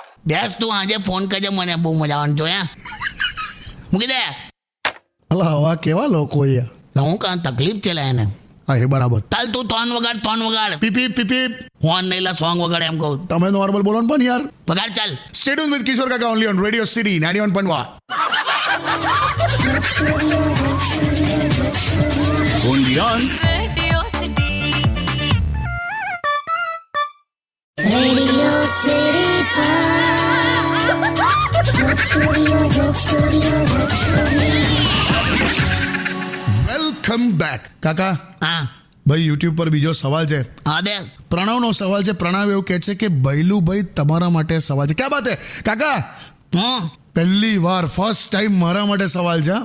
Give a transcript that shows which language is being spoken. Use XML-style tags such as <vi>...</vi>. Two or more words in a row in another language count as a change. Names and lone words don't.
<gu>બેસ તું આજે ફોન કરજે મને. બહુ મજા આવવાની જોયા. મૂકી દે. અલા હવા કેવા લોકો યાર. હું કાં તકલીફ છે લા એને. હા એ બરાબર. ચાલ તું તોન વગાડ પીપી પીપી હોર્ન નહીં લા સોંગ વગાડ એમ કહું તમે નોર્મલ બોલો ને પણ યાર. વગાડ ચાલ.</gu> <en>Stay tuned with કિશોર કાકા only on Radio City 91.1. only on Radio City. Radio City. Joke Studio. welcome back. કાકા</en> <gu>હા ભાઈ યુટ્યુબ પર બીજો સવાલ છે. હા દે પ્રણવનો સવાલ છે. પ્રણવ એવું કહે છે કે ભૈલુભાઈ તમારા માટે સવાલ છે.</gu> <hi>क्या बात है काका?</hi> <gu>હું પહેલી વાર</gu> <en>first time</en> <gu>મારા માટે સવાલ છે હા.</gu>